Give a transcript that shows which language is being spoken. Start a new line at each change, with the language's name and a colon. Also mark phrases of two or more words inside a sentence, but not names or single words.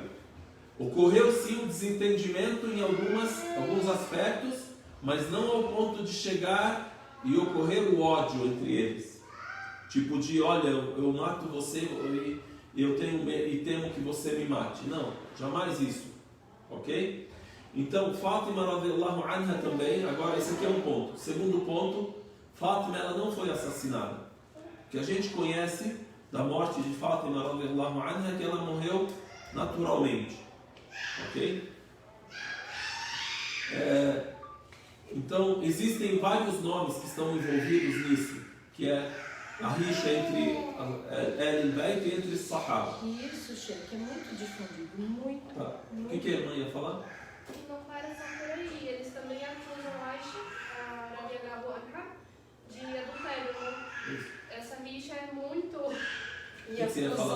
Portuguese: Ocorreu sim um desentendimento em alguns aspectos, mas não ao ponto de chegar e ocorrer o ódio entre eles. Tipo de, olha, eu mato você e temo que você me mate. Não, jamais isso. Ok? Então, Fátima
Arabic: رضي الله عنها
Portuguese: também, agora esse aqui é um ponto. Segundo ponto, Fátima ela não foi assassinada. O que a gente conhece da morte de Fátima
Arabic: رضي الله عنها
Portuguese: é que ela morreu naturalmente. Ok? Então, existem vários nomes que estão envolvidos nisso, que é a rixa entre
Arabic: أهل البيت
Portuguese: e entre os Sahaba. E isso, Sheikh, é muito difundido, muito. Tá. Muito. O que a mãe ia falar? E não para só por aí, eles também acusam Aisha, a
Arabic: رضي الله عنها,
Portuguese: de adultério. Né? Essa rixa é muito... E a que você ia falar